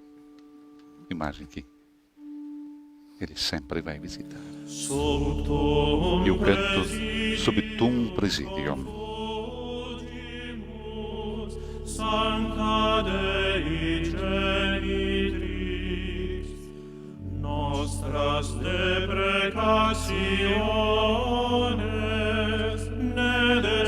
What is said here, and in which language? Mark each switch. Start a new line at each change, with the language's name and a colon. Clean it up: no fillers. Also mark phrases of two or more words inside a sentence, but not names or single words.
Portuguese: Imagem que ele sempre vai visitar. E o canto Sub Tuum Presidium.
Latin: Sancta Dei Genitrix, nostras deprecationes, ne